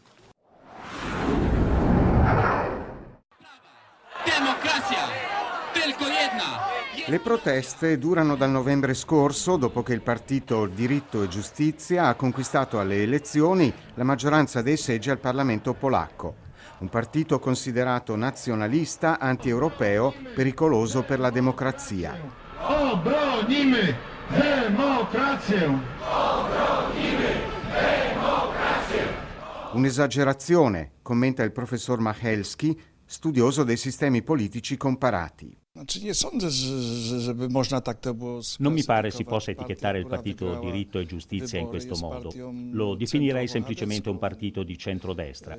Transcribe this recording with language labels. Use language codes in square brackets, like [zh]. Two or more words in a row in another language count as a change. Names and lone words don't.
[it] Le proteste durano dal novembre scorso, dopo che il partito Diritto e Giustizia ha conquistato alle elezioni la maggioranza dei seggi al Parlamento polacco. Un partito considerato nazionalista, anti-europeo, pericoloso per la democrazia. [pl] Obronimy demokrację! Obronimy democrazję! [it] Un'esagerazione, commenta il professor Machelski, studioso dei sistemi politici comparati. Non mi pare si possa etichettare il partito Diritto e Giustizia in questo modo. Lo definirei semplicemente un partito di centrodestra.